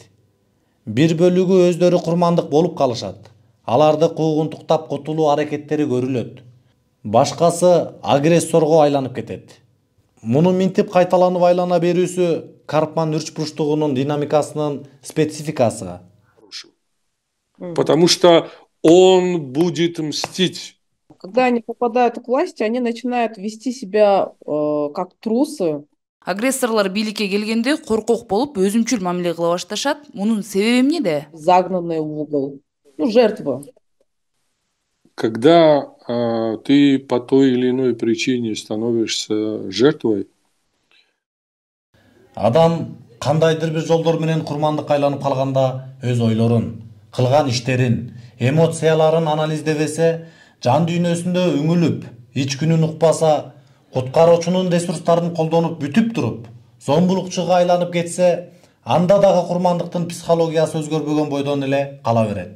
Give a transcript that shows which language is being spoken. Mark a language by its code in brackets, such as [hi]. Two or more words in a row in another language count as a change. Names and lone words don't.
[ky] Бир бөлүгү өздөрү курмандык болуп калышат. Аларды куугунтуктап кутулуу аракеттери көрүлөт. Башкасы агрессорго айланып кетет. Муну минтип кайталанып айлана берүүсү Карпман үч бурчтугунун динамикасынын спецификасы. [ru] Потому что он будет мстить. Когда они попадают к власти, они начинают вести себя как трусы. [ky] Агрессорлор бийликке келгенде коркок болуп өзүмчүл мамиле кыла башташат. Мунун себеби эмнеде? [ru] Загнанные в угол. Жертва. Когда ты по той или иной причине становишься жертвой, [ky] Адам кандайдыр бир жолдор менен курмандыкка айланып калганда өз ойлорун, кылган иштерин, эмоцияларын анализдебесе, жан дүйнөсүндө үңүлүп, ич күнүн укпаса, куткаруучунун ресурстарын колдонуп бүтүп туруп, зомбулукчуга айланып кетсе, анда дагы курмандыктын психологиясы өзгөрбөгөн бойдон эле кала берет.